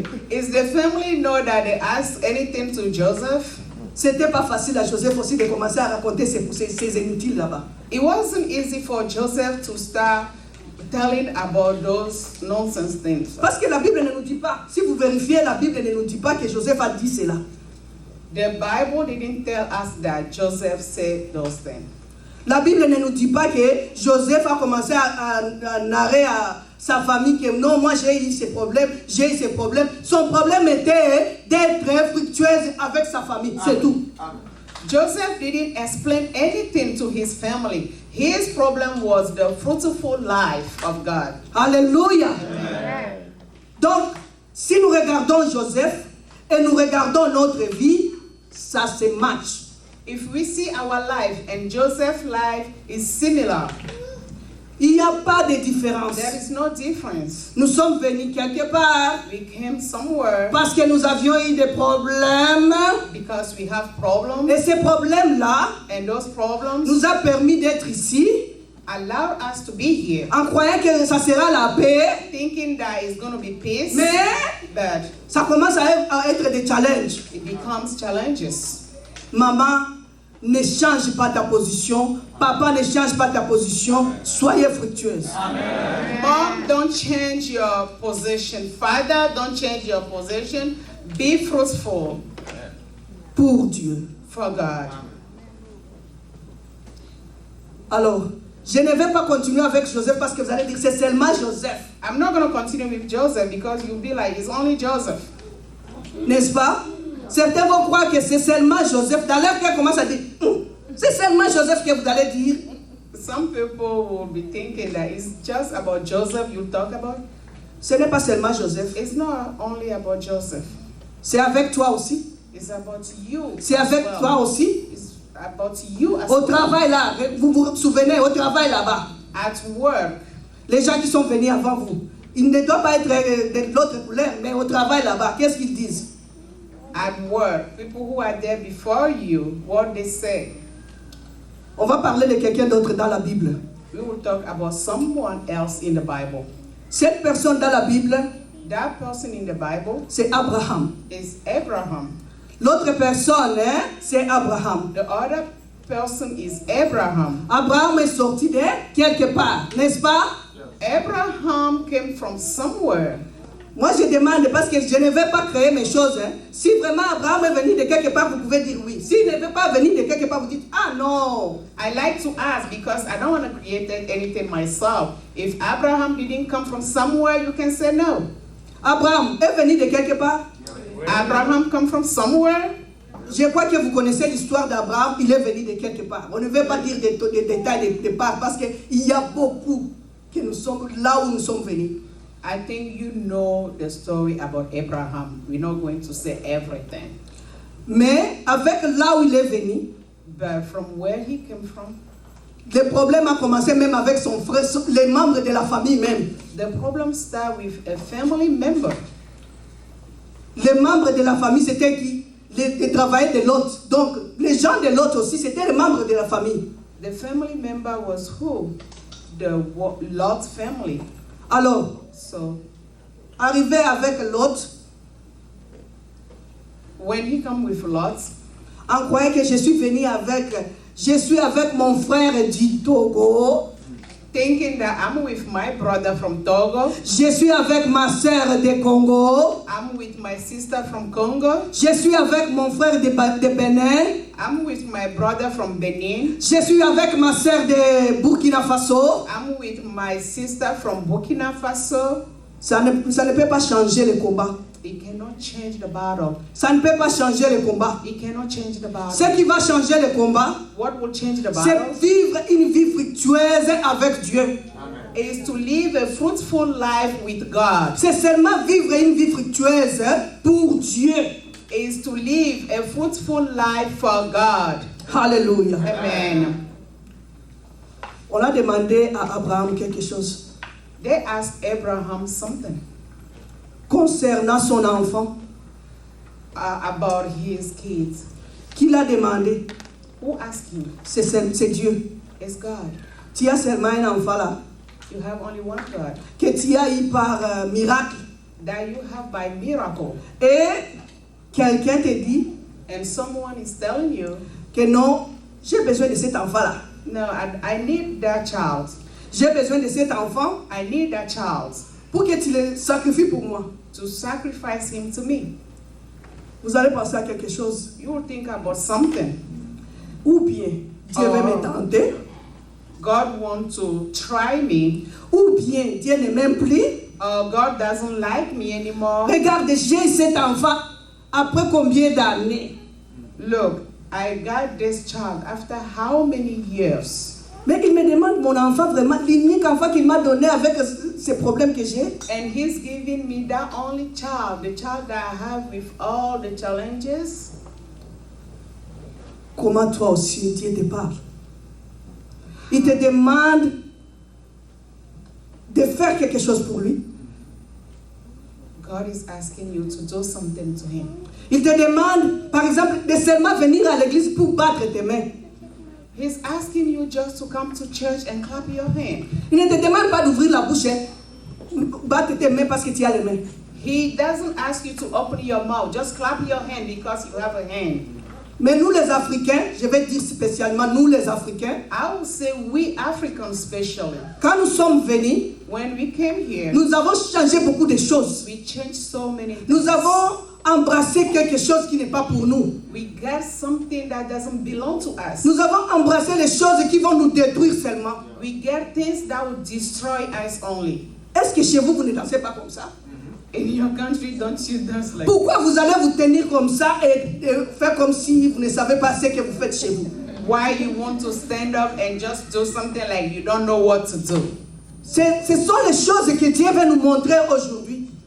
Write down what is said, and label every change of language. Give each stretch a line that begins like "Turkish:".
English: Is the family know that they asked anything to Joseph?
French: C'était pas facile à Joseph aussi de commencer à raconter ses inutiles là-bas.
English: It wasn't easy for Joseph to start telling about those nonsense things.
French: Parce que la Bible ne nous dit pas, si vous vérifiez, la Bible ne nous dit pas que Joseph a dit cela.
English: The Bible didn't tell us that Joseph said those things.
French: La Bible ne nous dit pas que Joseph a commencé à narrer à sa famille que non, moi j'ai eu ces problèmes, j'ai eu ces problèmes. Son problème était d'être fructueuse avec sa famille, c'est tout.
English: Joseph didn't explain anything to his family. His problem was the fruitful life of God.
French: Alléluia. Donc, si nous regardons Joseph et nous regardons notre vie, ça se match.
English: If we see our life and Joseph's life is similar,
French: Il n'y a pas de différence.
English: there is no difference.
French: Nous sommes venus quelque part
English: We came somewhere
French: parce que nous avions eu des problèmes.
English: because we have problems,
French: Et ces problèmes-là
English: and those problems
French: nous a permis d'être ici
English: allow us to be here,
French: en croyant que ça sera la paix.
English: thinking that it's going to be peace,
French: Mais
English: but
French: ça commence à être des challenges.
English: it becomes challenges.
French: Maman, ne change pas ta position. Papa, ne change pas ta position. Soyez fructueuse.
English: Mom, don't change your position. Father, don't change your position. Be fruitful
French: Pour Dieu.
English: for God.
French: Alors, je ne vais pas continuer avec Joseph parce que vous allez dire c'est seulement Joseph.
English: I'm not going to continue with Joseph because you'll be like, it's only Joseph.
French: N'est-ce pas? Certains vont croire que c'est seulement Joseph. Dans leur cœur commence à dire, c'est seulement Joseph que vous allez dire.
English: Some people will be thinking that it's just about Joseph you talk about.
French: Ce n'est pas seulement Joseph.
English: It's not only about Joseph.
French: C'est avec toi aussi.
English: It's about you.
French: C'est avec
English: as
French: toi
English: well.
French: aussi.
English: It's about you as
French: Au
English: well.
French: travail là, vous vous souvenez, au travail là-bas.
English: At work,
French: Les gens qui sont venus avant vous, ils ne doivent pas être de l'autre couleur, mais au travail là-bas, qu'est-ce qu'ils disent?
English: at work, people who are there before you, what they say.
French: On va parler de quelqu'un d'autre dans la Bible.
English: We will talk about someone else in the Bible.
French: Cette personne dans la Bible,
English: That person in the Bible
French: c'est Abraham.
English: is Abraham.
French: L'autre personne, hein, c'est Abraham.
English: The other person is Abraham.
French: Abraham est sorti de quelque part, n'est-ce pas?
English: Abraham came from somewhere.
French: Moi, je demande, parce que je ne vais pas créer mes choses. Hein. Si vraiment Abraham est venu de quelque part, vous pouvez dire oui. S'il ne veut pas venir de quelque part, vous dites ah non.
English: I like to ask because I don't want to create anything myself. If Abraham didn't come from somewhere, you can say no.
French: Abraham est venu de quelque part.
English: Abraham come from somewhere.
French: Je crois que vous connaissez l'histoire d'Abraham. Il est venu de quelque part. On ne veut pas dire des détails de part parce qu'il y a beaucoup que nous sommes là où nous sommes venus.
English: I think you know the story about Abraham. We're not going to say everything.
French: Mais avec là où il est venu,
English: But from where he came from,
French: le problème a commencé même avec son frère, les membres de la famille même.
English: the problem started with a family member.
French: Les membres de la famille, c'était qui? Les travailleurs de Lot. Donc, les gens de Lot aussi, c'était les membres de la famille.
English: The family member was who? The Lot's family.
French: Alors,
English: So
French: arrivé avec Lot,
English: when he come with Lot,
French: on croyait que je suis avec mon frère du Togo,
English: thinking that I'm with my brother from Togo,
French: je suis avec ma sœur de Congo,
English: I'm with my sister from Congo,
French: je suis avec mon frère de Bénin,
English: I'm with my brother from Benin,
French: je suis avec ma sœur de Burkina Faso.
English: I'm with my sister from Burkina Faso.
French: Ça ne peut pas changer le combat.
English: It cannot change the battle.
French: Ça ne peut pas changer le combat.
English: It cannot change the battle.
French: Ce qui va changer le combat,
English: What will change the
French: c'est
English: battle
French: vivre une vie fructueuse avec Dieu.
English: is to live a fruitful life with God.
French: C'est seulement vivre une vie fructueuse pour Dieu.
English: Is to live a fruitful life for God.
French: Alléluia.
English: Amen.
French: On a demandé à Abraham quelque chose
English: They asked Abraham something
French: concernant son enfant.
English: About his kids.
French: Qui l'a demandé?
English: Who asked him?
French: C'est Dieu.
English: It's God.
French: Tu as seulement un enfant là,
English: You have only one God
French: que tu as eu par miracle.
English: that you have by miracle.
French: Et quelqu'un te dit,
English: and someone is telling you,
French: que non, j'ai besoin de cet enfant-là.
English: no, I need that child.
French: J'ai besoin de cet enfant
English: I need that child
French: pour que tu le sacrifies pour moi.
English: to sacrifice him to me.
French: Vous allez penser à quelque chose.
English: You will think about something.
French: Ou bien Dieu veut me tenter.
English: God wants to try me.
French: Ou bien Dieu ne m'aime plus.
English: God doesn't like me anymore.
French: Regarde, j'ai cet enfant après combien d'années?
English: Look, I got this child after how many years?
French: Mais il me demande mon enfant vraiment, l'unique enfant qu'il m'a donné avec ces problèmes que j'ai.
English: And he's giving me that only child, the child that I have with all the challenges.
French: Comment toi aussi Dieu te parle? Il te demande de faire quelque chose pour lui.
English: God is asking you to do something to him.
French: Il te demande, par exemple, de seulement venir à l'église pour battre tes mains.
English: He's asking you just to come to church and clap your hand.
French: Il ne te demande pas d'ouvrir la bouche, hein. Battre tes mains parce que tu as les mains.
English: He doesn't ask you to open your mouth. Just clap your hand because you have a hand.
French: Mais nous les Africains, je vais dire spécialement nous les Africains,
English: I would say we Africans especially,
French: quand nous sommes venus,
English: when we came here,
French: nous avons changé beaucoup de choses.
English: we changed so many things.
French: Nous avons embrassé quelque chose qui n'est pas pour nous.
English: We got something that doesn't belong to us.
French: Nous avons embrassé les choses qui vont nous détruire seulement.
English: We get things that will destroy us only.
French: Est-ce que chez vous, vous ne dansez pas comme ça?
English: In your country, don't you dance like
French: Pourquoi vous allez vous tenir comme ça et faire comme si vous ne savez pas ce que vous faites chez vous?
English: why you want to stand up and just do something like you don't know what to do?
French: Ce sont les choses que Dieu veut nous montrer aujourd'hui.